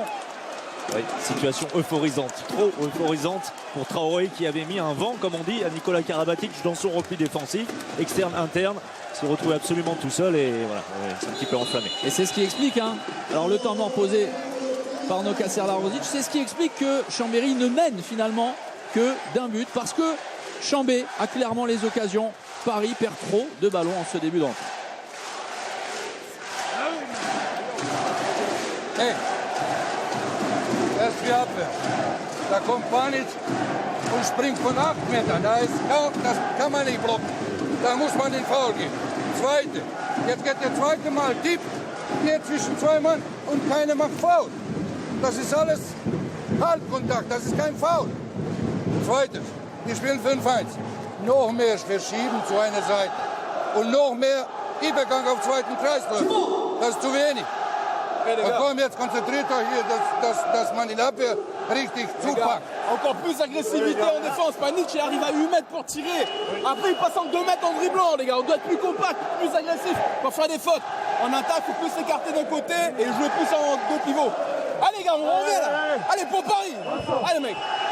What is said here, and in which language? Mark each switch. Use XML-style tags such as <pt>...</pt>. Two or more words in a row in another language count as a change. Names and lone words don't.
<fr>Oui, situation euphorisante, trop euphorisante pour Traoré qui avait mis un vent, comme on dit, à Nikola Karabatic dans son repli défensif, externe, interne, se retrouvait absolument tout seul et voilà, c'est un petit peu enflammé. Et c'est ce qui explique, alors le temps mort posé par Noka Serdariusic, c'est ce qui explique que Chambéry ne mène finalement que d'un but, parce que Chambé a clairement les occasions. Paris perd trop de ballons en ce début d'entrée. Hey.</fr> <de>Erst die Abwehr. Da kommt Panic und springt von 8 Metern. Das kann man nicht blocken. Da muss man den Foul geben. Zweite. Jetzt geht der zweite Mal tief. Geht zwischen zwei Mann und keiner macht Foul. Das ist alles Halbkontakt. Das ist kein Foul. Zweites. Wir spielen 5-1. Noch mehr verschieben zu einer Seite. Und noch mehr Übergang auf zweiten Kreisläufer. Das ist zu wenig. Und komm, jetzt konzentriert euch hier, dass man in Abwehr richtig zupackt.</de> <fr>Encore plus agressivité en défense. Panic, il arrive à 8 mètres pour tirer. Après, il passe en 2 mètres en dribblant, les gars. On doit être plus compact, plus agressif pour faire des fautes. En attaque, il faut plus s'écarter d'un côté et jouer plus en deux pivots. Allez, gars, on revient là. Allez, pour Paris. Allez, mec.</fr>